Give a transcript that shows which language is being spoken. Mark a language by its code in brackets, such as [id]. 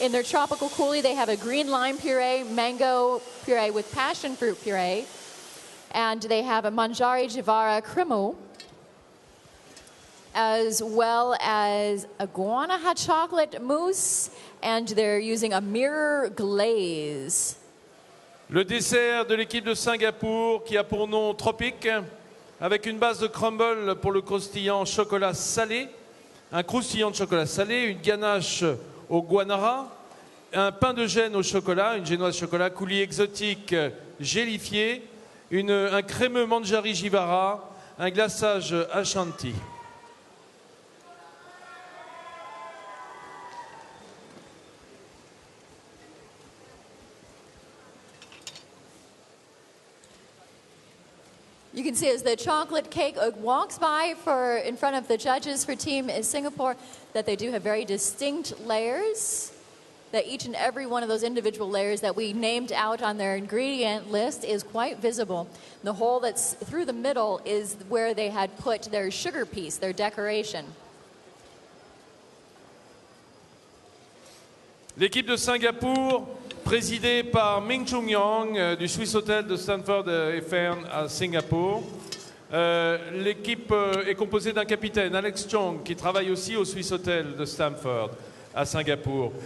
[en] In their tropical coulis, they have a green lime puree, mango puree with passion fruit puree, and they have a Manjari Jivara cremo, as well as a guanaha chocolate mousse, and they're using a mirror glaze. [fr] Le dessert de l'équipe de Singapour qui a pour nom Tropique, avec une base de crumble pour le croustillant chocolat salé, un croustillant de chocolat salé, une ganache au guanara, un pain de gêne au chocolat, une génoise chocolat, coulis exotique gélifié, un crémeux Manjari Jivara, un glaçage Ashanti. [en] You can see as the chocolate cake walks by in front of the judges for Team Singapore that they do have very distinct layers, that each and every one of those individual layers that we named out on their ingredient list is quite visible. The hole that's through the middle is where they had put their sugar piece, their decoration. [fr] L'équipe de Singapour, présidée par Ming Chung Yang du Swiss Hotel de Stanford et Fern à Singapour. L'équipe est composée d'un capitaine, Alex Chong, qui travaille aussi au Swiss Hotel de Stanford à Singapour.